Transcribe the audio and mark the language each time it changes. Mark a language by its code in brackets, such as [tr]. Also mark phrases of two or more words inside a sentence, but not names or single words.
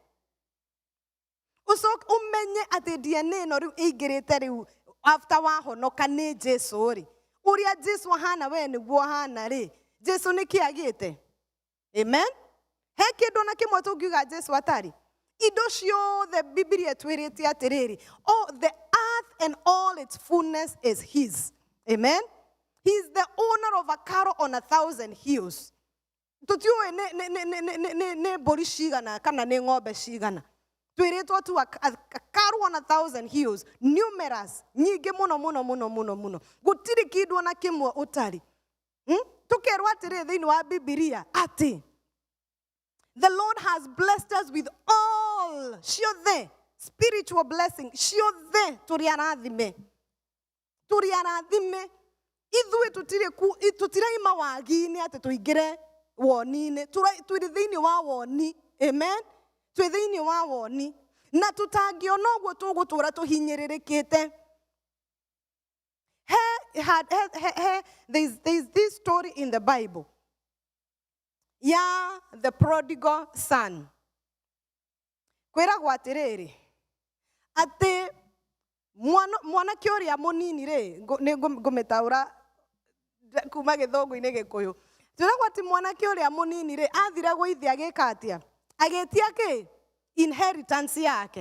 [ki] Ucoke umenye ati DNA no riu ingirite riu after wahonoka ni Jesu ri uria Jesu ahana we niguo ahana ri Jesu ni kiagite. Amen. He kindu na kimwe tungiuga Jesu atari indo ciothe Biblia twirite atiriri [en] the earth and all its fullness is his. [ki] Amen. [en] He is the owner of a cattle on 1,000 hills. [ki] Tutiwe ne bori cigana kana ne ng'ombe cigana twiritwo tu [en] a cattle on 1,000 hills, numerous, [ki] nyingi muno gutiri kindu na kimwe utari. Tukerwa atiri thiini wa Biblia ati [en] the Lord has blessed us with all spiritual blessing. [ki] Turiarathime. Ithui tutiraima wagi-ini ati tuingire woni-ini. Turi thiini wa woni. Amen. Twi thiini wa woni. Na tutangiona uguo tugutura tuhinyiririkite. [en] There's this story in the Bible. Yeah, the prodigal son. [ki] Kwiragwo atiriri ati mwana kioria munini ri ni ngumetaura kuma githongo-ini Gikuyu. Twiragwo ati mwana kioria munini ri athire gwa ithe agika atia agetia ki inheritance yake.